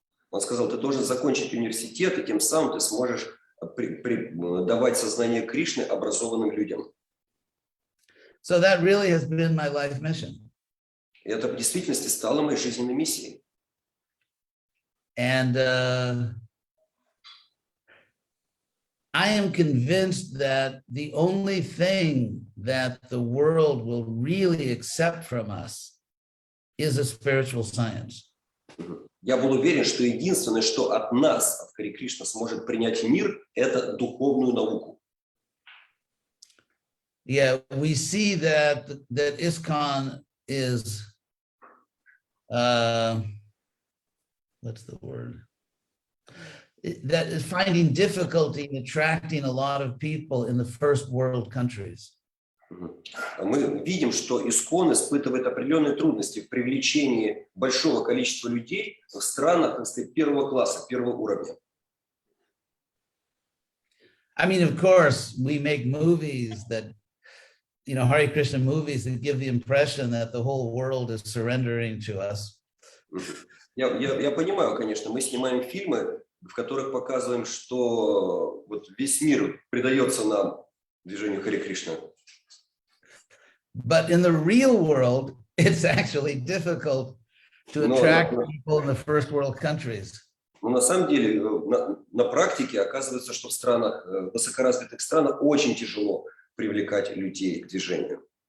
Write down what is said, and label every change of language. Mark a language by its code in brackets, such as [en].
[ru] Он сказал, ты должен закончить университет, и тем самым ты сможешь давать сознание Кришны образованным людям. [en] So that really has been my life mission. [ru] И это в действительности стало моей жизненной миссией. [en] And I am convinced that the only thing that the world will really accept from us is a spiritual science. [ru] Я был уверен, что единственное, что от нас, от Хари Кришна, сможет принять мир, это духовную науку. [en] Yeah, we see that ISKCON is, what's the word? That is finding difficulty in attracting a lot of people in the first world countries. [ru] Мы видим, что ИСККОН испытывает определенные трудности в привлечении большого количества людей в странах, так сказать, первого класса, первого уровня. [en] I mean, of course, we make movies that, Hare Krishna movies that give the impression that the whole world is surrendering to us. [ru] Я понимаю, конечно, мы снимаем фильмы, в которых показываем, что вот весь мир предается нам, движению Хари Кришна. [en] But in the real world, it's actually difficult to attract people in the first world countries. [ru] Но на самом деле, на практике оказывается, что в странах, высокоразвитых странах очень тяжело привлекать людей к движению.